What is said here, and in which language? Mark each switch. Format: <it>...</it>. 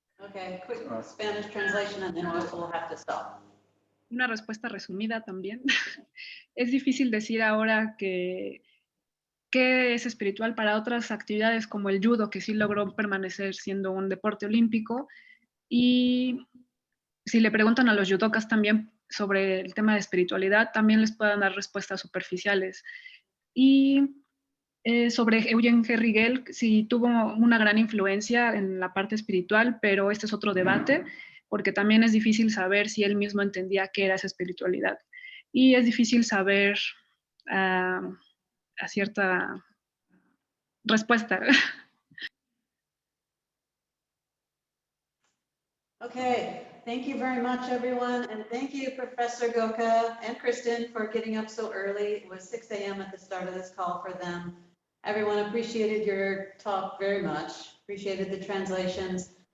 <en>Okay, quick Spanish translation and then we'll have to stop.</en> <es>Una respuesta resumida también. Es difícil decir ahora qué es espiritual para otras actividades como el judo, que sí logró permanecer siendo un deporte olímpico. Y si le preguntan a los judokas también sobre el tema de espiritualidad, también les puedan dar respuestas superficiales. Y sobre Eugen Herrigel, sí tuvo una gran influencia en la parte espiritual, pero este es otro debate, porque también es difícil saber si él mismo entendía qué era esa espiritualidad. Y es difícil saber a cierta respuesta.</es> <en>Okay, thank you very much, everyone. And thank you, Professor Goka and Kristen, for getting up so early. It was 6 a.m. at the start of this call for them. Everyone appreciated your talk very much, appreciated the translations.</en>